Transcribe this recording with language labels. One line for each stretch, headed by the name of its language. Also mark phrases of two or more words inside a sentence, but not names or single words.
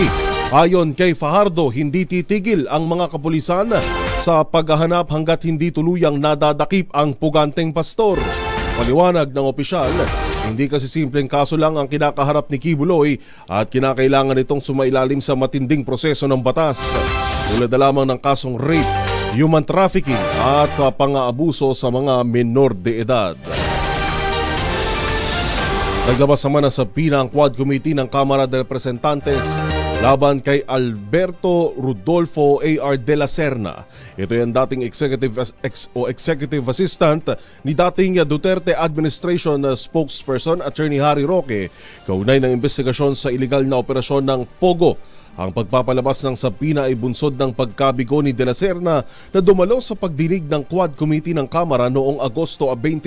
Filipino: Ayon kay Fajardo, hindi titigil ang mga kapulisan sa paghahanap hanggat hindi tuluyang nadadakip ang puganteng pastor. Paliwanag ng opisyal, hindi kasi simpleng kaso lang ang kinakaharap ni Kibuloy at kinakailangan itong sumailalim sa matinding proseso ng batas. Tulad na lamang ng kasong rape,
English: human trafficking
Filipino: at pang-aabuso sa mga menor de edad. Naglabas naman na sa pinang Quad Committee ng Kamara de Representantes laban kay Alberto Rodolfo A.R. de la Serna. Ito yung dating
English: executive assistant
Filipino: ni dating Duterte
English: Administration spokesperson
Filipino: Attorney Harry Roque kaugnay ng investigasyon sa iligal na operasyon ng Pogo Ang pagpapalabas ng subpoena ay bunsod ng pagkabigo ni De La Serna na dumalo sa pagdinig ng Quad Committee ng Kamara noong Agosto 22.